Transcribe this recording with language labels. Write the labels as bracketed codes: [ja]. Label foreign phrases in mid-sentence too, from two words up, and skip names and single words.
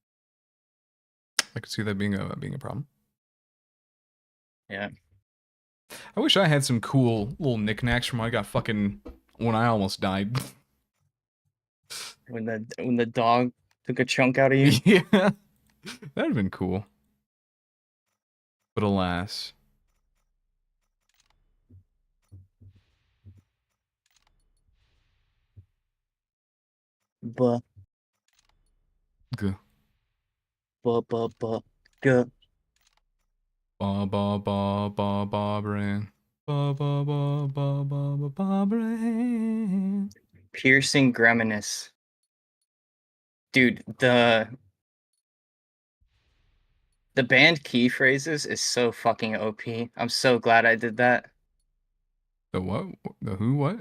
[en] I could see that being a problem. Yeah. I wish I had some cool little knickknacks from when I almost died. When the dog took a chunk out of you. Yeah, that'd have been cool. But alas. Buh, G. buh, buh, buh, guh. Ba ba ba ba ba brain. Ba ba ba ba ba ba ba brain. Piercing Gremminus. Dude, the banned key phrases is so fucking OP. I'm so glad I did that. The what? The who? What?